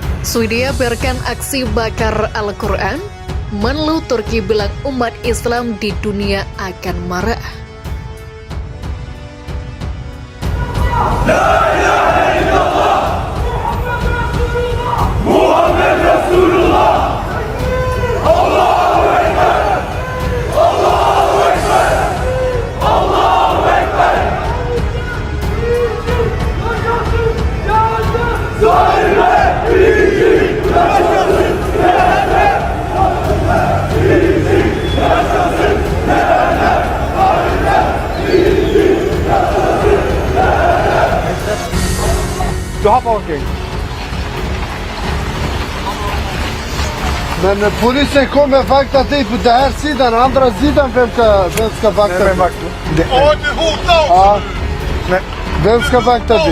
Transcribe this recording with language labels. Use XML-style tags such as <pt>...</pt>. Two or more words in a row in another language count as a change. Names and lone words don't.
<id>Swedia biarkan aksi bakar Al-Quran. Menlu Turki bilang umat Islam di dunia akan marah.</id> <ar>لا إله إلا الله محمد رسول الله. الله أكبر. الله أكبر. الله أكبر.</ar> <tr>Zalimler bilecek. Yaşasın neler. Bilecek. Yaşasın neler. Bilecek. Yaşasın neler.</tr> <sv>Du har bakning. Men polisen kommer vakta dig på den här sidan, andra sidan vem ska vakta dig? Ja, du hotar också Ja. nu. Vem ska vakta dig?</sv>